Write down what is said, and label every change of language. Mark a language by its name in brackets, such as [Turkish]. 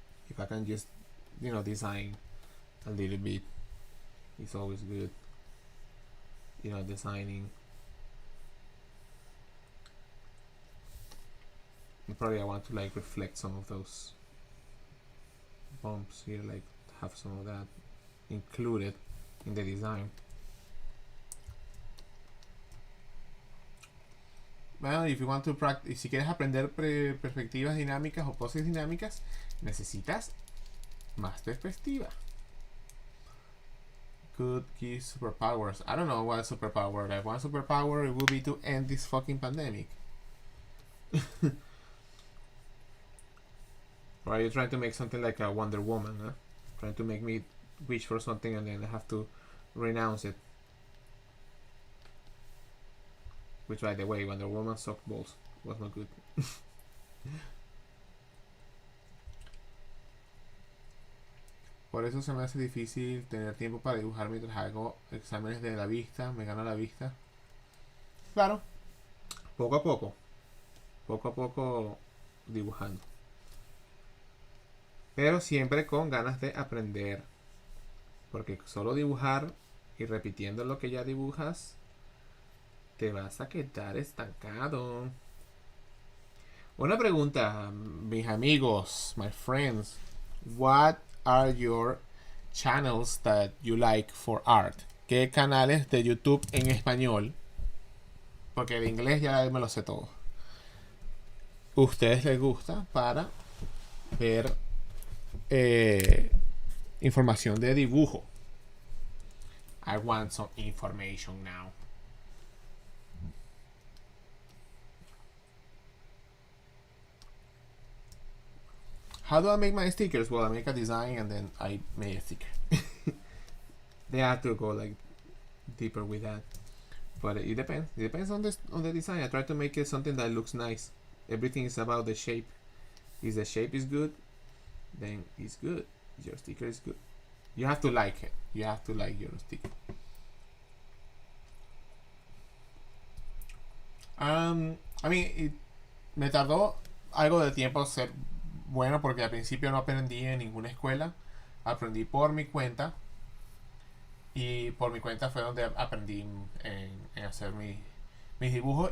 [English] If I can just design a little bit, it's always good. Designing. And probably I want to like reflect some of those bumps here, like have some of that included in the design. [Spanish] Bueno, [English] if you want to practice, [Spanish] si quieres aprender perspectivas dinámicas o poses dinámicas, necesitas más perspectiva. [English] Could give superpowers. I don't know what superpower. Like one superpower, it would be to end this fucking pandemic. Or are you trying to make something like a Wonder Woman? Huh? Trying to make me wish for something and then I have to renounce it. Which, by the way, Wonder Woman sucked balls. Was not good. [Spanish] Por eso se me hace difícil tener tiempo para dibujar mientras hago exámenes de la vista. Me gana la vista. Claro. Poco a poco. Poco a poco dibujando. Pero siempre con ganas de aprender. Porque solo dibujar y repitiendo lo que ya dibujas, te vas a quedar estancado. Una pregunta, mis amigos, [English] my friends. What are your channels that you like for art? [Spanish] ¿Qué canales de YouTube en español? Porque de inglés ya me lo sé todo. ¿Ustedes les gusta para ver información de dibujo? [English] I want some information now. How do I make my stickers? Well, I make a design and then I make a sticker. They have to go like deeper with that, but it depends. It depends on the design. I try to make it something that looks nice. Everything is about the shape. If the shape is good, then it's good. Your sticker is good. You have to like it. You have to like your sticker. I mean, [Spanish] me tardó algo de tiempo ser bueno porque al principio no aprendí en ninguna escuela. Aprendí por mi cuenta. Y por mi cuenta fue donde aprendí en hacer mis dibujos.